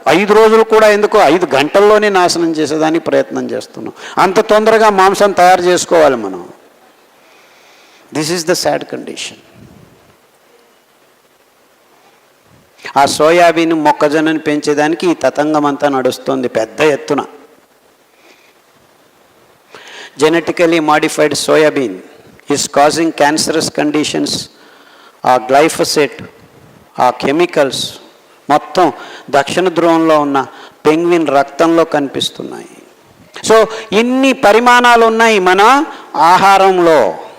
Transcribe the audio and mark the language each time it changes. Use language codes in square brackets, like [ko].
[te] 5 రోజులు కూడా ఎందుకు, 5 గంటల్లోనే నాశనం చేసేదానికి ప్రయత్నం చేస్తున్నాం. అంత తొందరగా మాంసం తయారు చేసుకోవాలి మనం. [en] This is the sad condition. [te] ఆ సోయాబీన్ మొక్కజొన్నని పెంచేదానికి ఈ తతంగం అంతా నడుస్తుంది పెద్ద ఎత్తున. [en] Genetically modified soybean is causing cancerous conditions. [te] ఆ గ్లైఫోసేట్, ఆ కెమికల్స్ మొత్తం దక్షిణ ధ్రువంలో ఉన్న పెంగ్విన్ రక్తంలో కనిపిస్తున్నాయి. సో ఇన్ని పరిమాణాలు ఉన్నాయి మన ఆహారంలో.